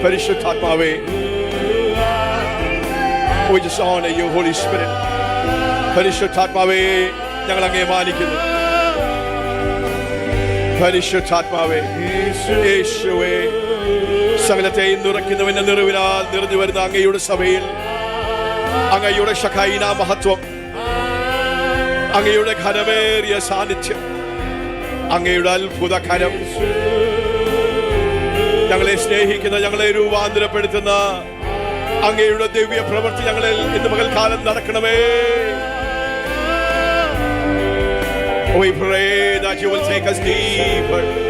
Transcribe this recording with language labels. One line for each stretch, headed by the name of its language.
English: പരിശുദ്ധാത്മാവേ, we just honor you, Holy Spirit.
Malayalam: പരിശുദ്ധാത്മാവേ, ഞങ്ങൾ അങ്ങയെ മാനിക്കുന്നു. പരിശുദ്ധാത്മാവേ, യേശുവേ, സകലത്തെയും നിറയ്ക്കുന്നവന്റെ നിറവിനാൽ നിറഞ്ഞു വരുന്ന അങ്ങയുടെ സഭയിൽ അങ്ങയുടെ ശഖൈന മഹത്വം, അങ്ങയുടെ ഘനമേറിയ സാന്നിധ്യം, അങ്ങയുടെ അത്ഭുത കരം, ഞങ്ങളെ സ്നേഹിക്കുന്ന, ഞങ്ങളെ രൂപാന്തരപ്പെടുത്തുന്ന അങ്ങയുടെ ദിവ്യ പ്രവൃത്തി ഞങ്ങളിൽ ഇന്ന് പകൽക്കാലം നടക്കണമേ.
English: We pray that you will take us deeper.